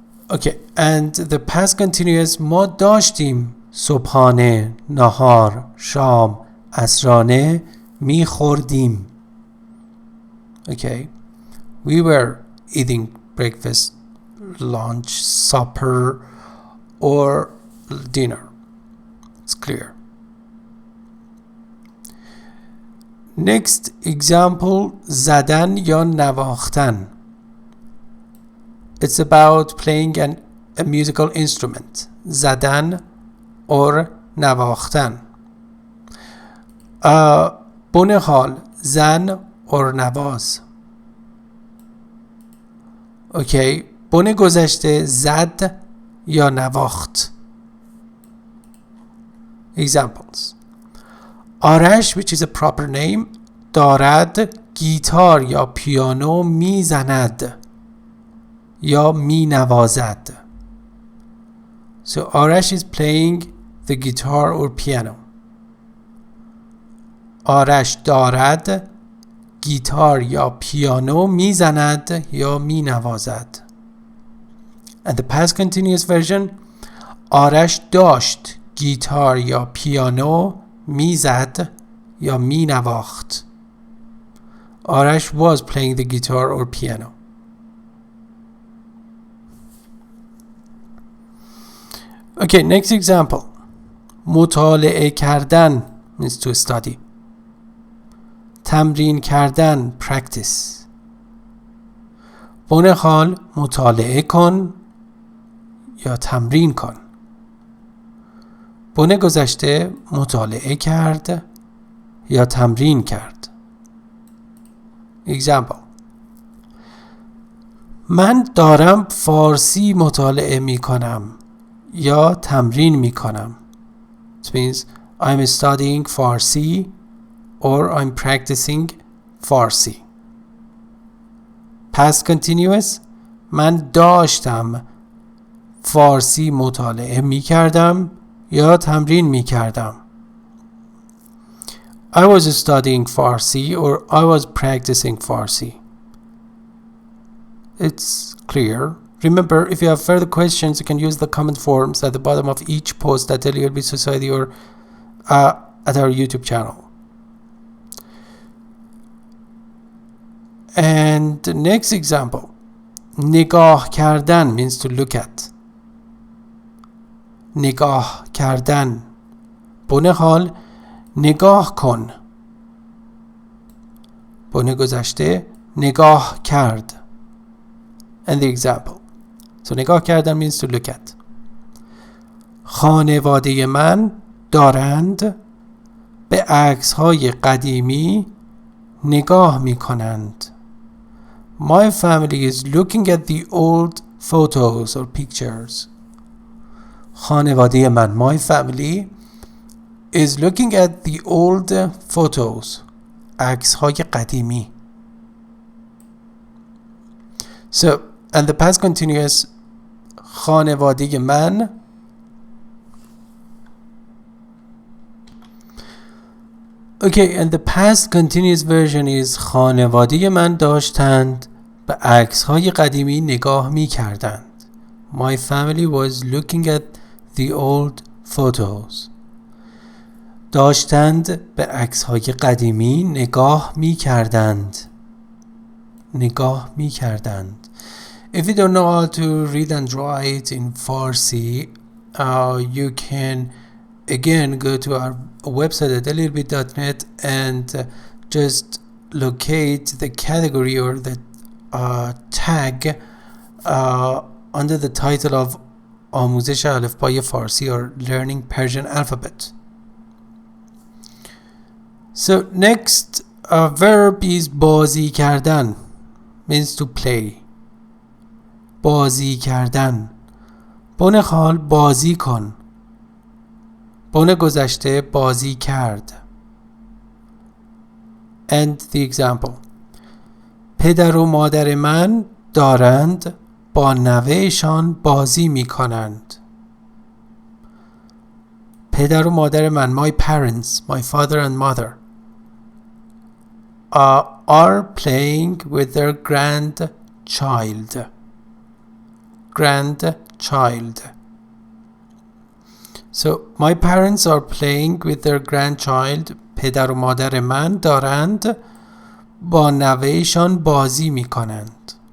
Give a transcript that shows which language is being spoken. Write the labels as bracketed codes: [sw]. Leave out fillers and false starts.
[en] Okay, and the past continuous [fa] ما داشتیم صبحانه، نهار، شام، عصرانه میخوردیم. [en] Okay, we were eating breakfast, lunch, supper or dinner. It's clear. Next example, [fa] زدن یا نواختن. [en] It's about playing a musical instrument. [fa] زدن or نواختن. بن حال زن or نواز. Okay. بن گذشته زد یا نواخت. [en] Examples. [fa] آرش, [en] which is a proper name, [fa] دارد گیتار یا پیانو میزند یا می نوازد. [en] So Arash is playing the guitar or piano. [fa] آرش دارد گیتار یا پیانو میزند یا می نوازد. [en] And the past continuous version, [fa] آرش داشت گیتار یا پیانو میزد یا می نواخت. [en] Arash was playing the guitar or piano. Okay, next example. [fa] مطالعه کردن [en] means to study. [fa] تمرین کردن practice. بن حال مطالعه کن یا تمرین کن. بن گذشته مطالعه کرد یا تمرین کرد. [en] Example. [fa] من دارم فارسی مطالعه می کنم یا تمرین میکنم. [en] It means I'm studying Farsi or I'm practicing Farsi. Past continuous [fa] من داشتم فارسی مطالعه میکردم یا تمرین میکردم. [en] I was studying Farsi or I was practicing Farsi. It's clear. Remember, if you have further questions, you can use the comment forms at the bottom of each post at Daily Elbi Society or at our YouTube channel. And the next example, [fa] نگاه کردن [en] means to look at. [fa] نگاه کردن. بونه حال نگاه کن. بونه گذشته نگاه کرد. [en] And the example. So [fa] نگاه کردن [en] means to look at. [fa] خانواده من دارند به عکس‌های قدیمی نگاه می‌کنند. [en] My family is looking at the old photos or pictures. [fa] خانواده من, [en] my family, is looking at the old photos. [fa] عکس‌های قدیمی. [en] So, and the past continuous [fa] خانواده من. [en] Okay, and the past continuous version is [fa] خانواده من داشتند به عکس‌های قدیمی نگاه می‌کردند. [en] My family was looking at the old photos. [fa] داشتند به عکس‌های قدیمی نگاه می‌کردند. نگاه می‌کردند. [en] If you don't know how to read and write in Farsi, you can again go to our website at dailyelbi.net and just locate the category or the tag under the title of [fa] آموزش الفبای فارسی [en] or learning Persian alphabet. So next verb is [fa] بازی کردن [en] means to play. [fa] بازی کردن. بونه حال بازی کن. بونه گذشته بازی کرد. [en] And the example. [fa] پدر و مادر من دارند با نوهشان بازی می کنند. پدر و مادر من, [en] my parents, my father and mother, are playing with their grandchild. Grandchild. So, my parents are playing with their grandchild. [fa] پدر و مادر من دارند با نوهشان بازی می کنند.